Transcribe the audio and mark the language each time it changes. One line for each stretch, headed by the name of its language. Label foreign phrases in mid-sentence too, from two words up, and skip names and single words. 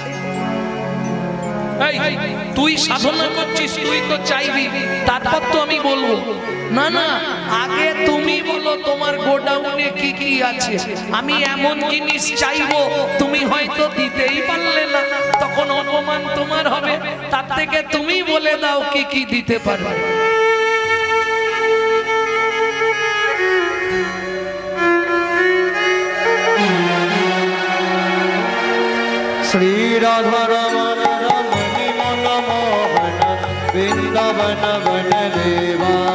Bangla: তুই সাধনা করছিস, তুই তো চাইবি, তারপর তো আমি বলবো। না না, আগে তুমি বলো তোমার গোডাউনে কি কি আছে। আমি এমন জিনিস চাইবো তুমি হয়তো দিতেই পারলে না, তখন অপমান তোমার হবে। তার থেকে তুমি বলে দাও কি কি দিতে পারবে।
Hindi: श्री राधा रमण रमणि मन मोहन वृंदावन वन देवा।